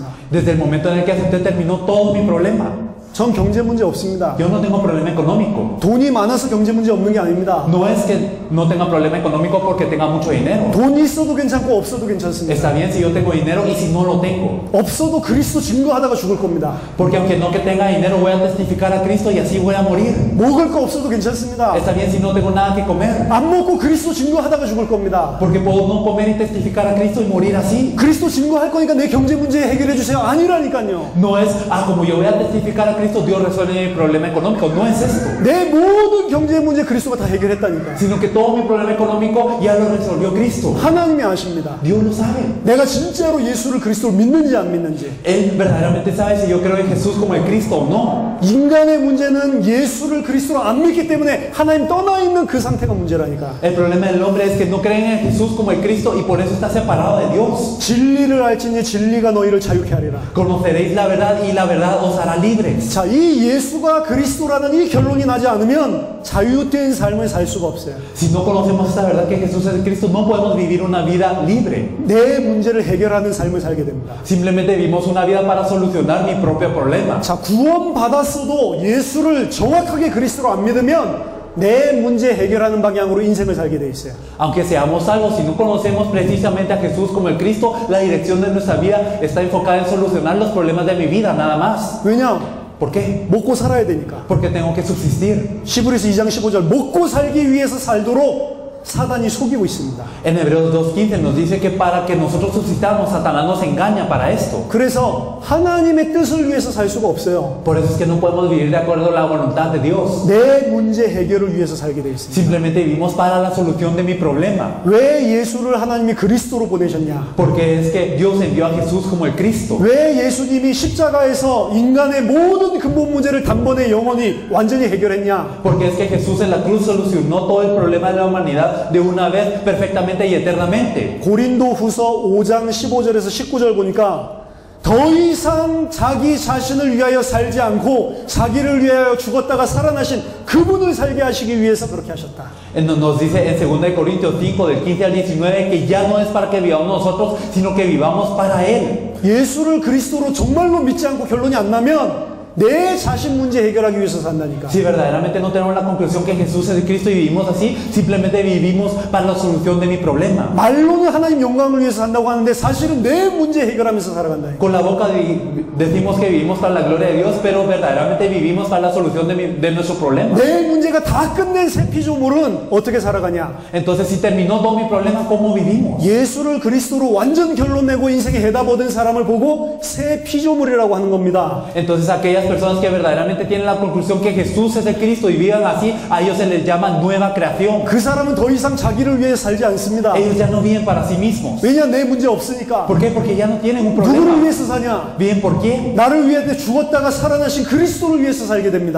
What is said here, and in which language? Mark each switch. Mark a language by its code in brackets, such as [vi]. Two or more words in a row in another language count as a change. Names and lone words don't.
[es] Desde el momento en el que acepté, terminó todo mi problema. [ko] 전 경제 문제 없습니다. [es] Yo no tengo problema económico. [ko] 돈이 많아서 경제 문제 없는 게 아닙니다. [es] No es que no tenga problema económico porque tenga mucho dinero. [ko] 돈이 있어도 괜찮고 없어도 괜찮습니다. [es] Está bien si yo tengo dinero y si no lo tengo. [ko] 없어도 그리스도 증거하다가 죽을 겁니다. [es] Porque aunque no que tenga dinero, voy a testificar a Cristo y así voy a morir. [ko] 먹을 거 없어도 괜찮습니다. [es] Está bien si no tengo nada que comer. [ko] 안 먹고 그리스도 증거하다가 죽을 겁니다. [es] Porque puedo no comer y testificar a Cristo y morir así. [ko] 그리스도 증거할 거니까 내 경제 문제 해결해 주세요. 아니라니까요. [es] No es, como yo voy a testificar a Cristo, Dios resuelve mi problema económico. No es esto. [ko] 내 모든 경제 문제 그리스도가 다 해결했다니까. [es] Sino que todo mi problema económico ya lo resolvió Cristo. [ko] 하나님이 아십니다. [es] Dios lo sabe. [ko] 내가 진짜로 예수를 그리스도로 믿는지 안 믿는지. [es] Él verdaderamente sabe si yo creo en Jesús como el Cristo o no. [ko] 인간의 문제는 예수를 그리스도로 안 믿기 때문에 하나님 떠나 있는 그 상태가 문제라니까. [es] El problema del hombre es que no creen en Jesús como el Cristo y por eso está separado de Dios. [ko] 진리를 알지니 진리가 너희를 자유케 하리라. [es] Conoceréis la verdad y la verdad os hará libres. [ko] 자, 이 예수가 그리스도라는 이 결론이 나지 않으면 자유된 삶을 살 수가 없어요. [es] Si no conocemos esta verdad que Jesús es el Cristo, no podemos vivir una vida libre. [ko] 내 문제를 해결하는 삶을 살게 됩니다. [es] Simplemente vivimos una vida para solucionar mi propio problema. [ko] 자, 구원받았어도 예수를 정확하게 그리스도로 안 믿으면 내 문제 해결하는 방향으로 인생을 살게 돼 있어요. [es] Aunque seamos salvos, si no conocemos precisamente a Jesús como el Cristo, la dirección de nuestra vida está enfocada en solucionar los problemas de mi vida, nada más. [ko] 왜냐? [es] ¿Por qué? [ko] 먹고 살아야 되니까. [es] Porque tengo que subsistir. [ko] 히브리서 2장 15절 먹고 살기 위해서 살도록 사단이 속이고 있습니다. [es] En Hebreos 2.15 nos dice que para que nosotros subsistamos, Satanás nos engaña para esto. [ko] 그래서 하나님의 뜻을 위해서 살 수가 없어요. [es] Por eso es que no podemos vivir de acuerdo a la voluntad de Dios. [ko] 내 문제 해결을 위해서 살게 돼 있습니다. [es] Simplemente vivimos para la solución de mi problema. [ko] 왜 예수를 하나님이 그리스도로 보내셨냐? [es] Porque es que Dios envió a Jesús como el Cristo. [ko] 왜 예수님이 십자가에서 인간의 모든 근본 문제를 단번에 영원히 완전히 해결했냐? [es] Porque es que Jesús en la cruz solucionó todo el problema de la humanidad de una vez perfectamente y eternamente. [ko] 고린도 후서 5장 15절에서 19절 보니까 더 이상 자기 자신을 위하여 살지 않고 자기를 위하여 죽었다가 살아나신 그분을 살게 하시기 위해서 그렇게 하셨다. [es] Nos dice en 2 Corintios 5 del 15 al 19 que ya no es para que vivamos nosotros, sino que vivamos para Él. [ko] 예수를 그리스도로 정말로 믿지 않고 결론이 안 나면 내 자신 문제 해결하기 위해서 산다니까. [es] Si verdaderamente no tenemos la conclusión que Jesús es el Cristo y vivimos así, simplemente vivimos para la solución de mi problema. [ko] 말로는 하나님 영광을 위해서 산다고 하는데 사실은 내 문제 해결하면서 살아간다. [es] Con la boca decimos que vivimos para la gloria de Dios, pero verdaderamente vivimos para la solución de nuestro problema. [ko] 내 문제가 다 끝낸 새 피조물은 어떻게 살아가냐? [es] Entonces, si terminó todo mi problema, ¿cómo vivimos? [ko] 예수를 그리스도로 완전 결론 내고 인생에 해답 얻은 사람을 보고 새 피조물이라고 하는 겁니다. [es] Entonces, aquellas personas que verdaderamente tienen la conclusión que Jesús es el Cristo y vivan así, a ellos se les llama nueva creación. [ko] 그 사람은 더 이상 자기를 위해 살지 않습니다. [es] Ellos ya no viven para sí mismos. [ko] 왜냐? 내 문제 없으니까. [es] ¿Por qué? Porque ya no tienen un [ko] 누구를 [es] problema. [ko] 위해서 사냐? [es] Viven por quién? [ko] 나를 위해 죽었다가 살아나신 그리스도를 위해서 살게 됩니다.